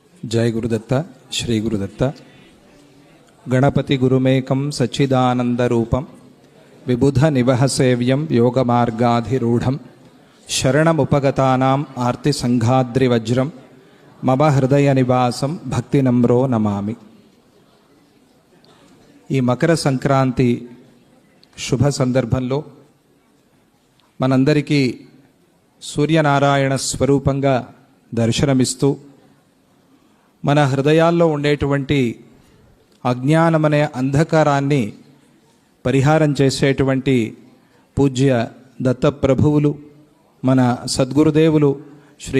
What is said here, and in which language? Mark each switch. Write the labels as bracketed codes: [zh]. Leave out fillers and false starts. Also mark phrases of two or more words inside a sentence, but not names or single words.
[sa] जय गुरुदत्त श्री गुरुदत्त गणपति गुरुमेकं सच्चिदानंदरूपं विबुध निवह सेव्यं योगमार्गाधिरूढ़ं शरणमुपगतानाम् आर्ति संघाद्रिवज्रं मम हृदय निवासं भक्ति नम्रो नमामि। [te] ఈ మకర సంక్రాంతి శుభ సందర్భంలో మనందరికీ సూర్యనారాయణ స్వరూపంగా దర్శనమిస్తూ మన హృదయాల్లో ఉండేటువంటి అజ్ఞానమనే అంధకారాన్ని పరిహారం చేసేటువంటి పూజ్య దత్తప్రభువులు మన సద్గురుదేవులు శ్రీ